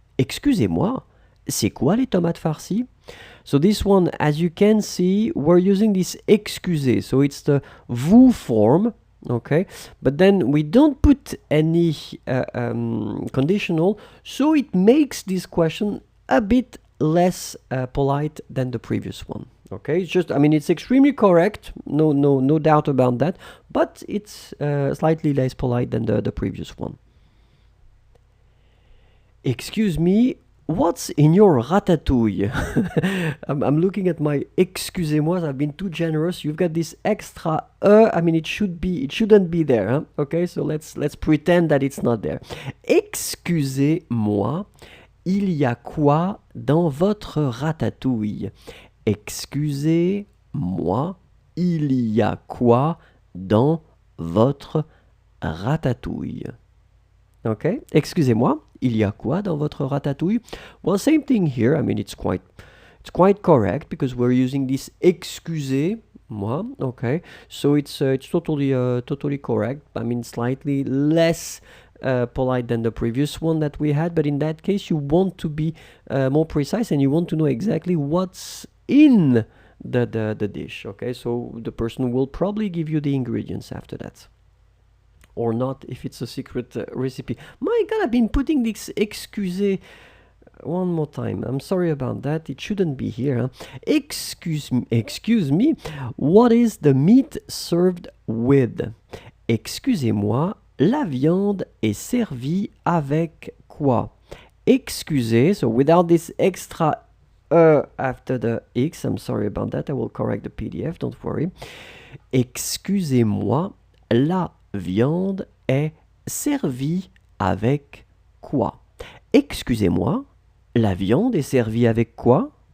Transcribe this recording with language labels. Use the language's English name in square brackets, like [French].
[French] Excusez-moi, c'est quoi les tomates farcies? [English] So this one, as you can see, we're using this excusez. So it's the vous form, okay? But then we don't put any conditional, so it makes this question a bit less polite than the previous one. Okay, it's just, I mean, it's extremely correct, no doubt about that, but it's slightly less polite than the previous one. Excuse me, what's in your ratatouille? I'm looking at my excusez-moi, I've been too generous. You've got this extra I mean, it shouldn't be there, huh? Okay, so let's pretend that it's not there. [French] Excusez-moi, il y a quoi dans votre ratatouille? Excusez-moi, il y a quoi dans votre ratatouille? Okay, excusez-moi, il y a quoi dans votre ratatouille? [English] Well, same thing here. I mean, it's quite correct because we're using this excusez-moi. Okay, so it's totally correct. I mean, slightly less polite than the previous one that we had, but in that case, you want to be more precise and you want to know exactly what's in the dish. Okay, so the person will probably give you the ingredients after that. Or not, if it's a secret recipe. My God, I've been putting this excusez one more time. I'm sorry about that. It shouldn't be here. Huh? Excuse me. What is the meat served with? [French] Excusez-moi, la viande est servie avec quoi? [English] Excusez, so without this extra after the X, I'm sorry about that. I will correct the PDF, don't worry. [French] Excusez-moi, la viande est servie avec quoi? Excusez-moi, la viande est servie avec quoi?